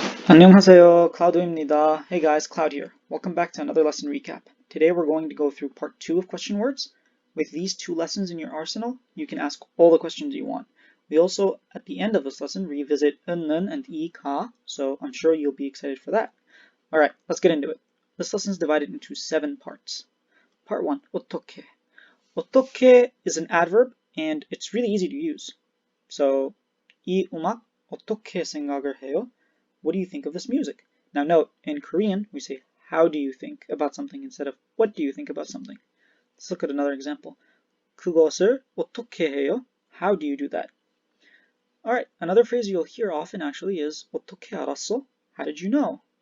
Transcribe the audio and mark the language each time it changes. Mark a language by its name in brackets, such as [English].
[Korean] 안녕하세요, Cloudo입니다. [English] Hey guys, Cloud here. Welcome back to another lesson recap. Today we're going to go through part 2 of question words. With these 2 lessons in your arsenal, you can ask all the questions you want. We also, at the end of this lesson, revisit 은, and 이, 가, so I'm sure you'll be excited for that. Alright, let's get into it. This lesson is divided into 7 parts. Part 1, 어떻게. 어떻게 is an adverb, and it's really easy to use. [Korean] So, 이 음악 어떻게 생각을 해요? [English] What do you think of this music? Now note, in Korean, we say, how do you think about something instead of what do you think about something? Let's look at another example. [Korean] 그것을 어떻게 해요? [English] How do you do that? Alright, another phrase you'll hear often actually is [Korean] 어떻게 알았어? [English] How did you know?